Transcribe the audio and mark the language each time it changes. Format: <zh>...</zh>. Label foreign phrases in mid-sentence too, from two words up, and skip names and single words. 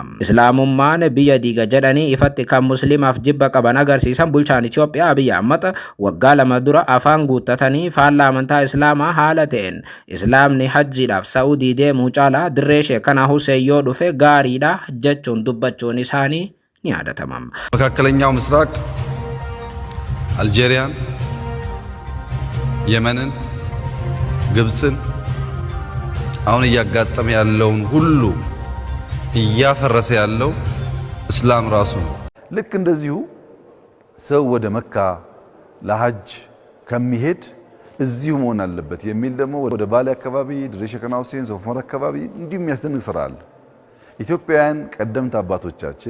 <om>Islaamummaan biyya diiga jedhanii ifatti kan musliimaaf jibba qaban agarsiisan bulchaan Itoophiyaa Abiy Ahmad waggaa 2 dura afaan guuttatanii faallaa amantaa Islaamaa haala ta'een Islaamni hajjiidhaaf Saa'udii deemuu caalaa dirree Sheek Kanaa Huseen yoo dhufe gaariidha jechuun dubbachuun isaanii ni yaadatamam.</om> <am>መካከለኛው ምስራቅ አልጄሪያን፣ የመንን፣ ግብፅን አሁን እያጋጠመ ያለውን ሁሉ እያፈረሰ ያለው እስላም ራሱ ነው። ልክ እንደዚሁ ሰው ወደ መካ ለሐጅ ከሚሄድ እዚሁ መሆን አለበት የሚል ደግሞ ወደ ባሌ አካባቢ ድሬ ሼክ ካና ሁሴን ሶፍ ዑመር አካባቢ እንዲህ የሚያስደንቅ ስራ አለ። ኢትዮጵያውያን ቀደምት አባቶቻችን</am>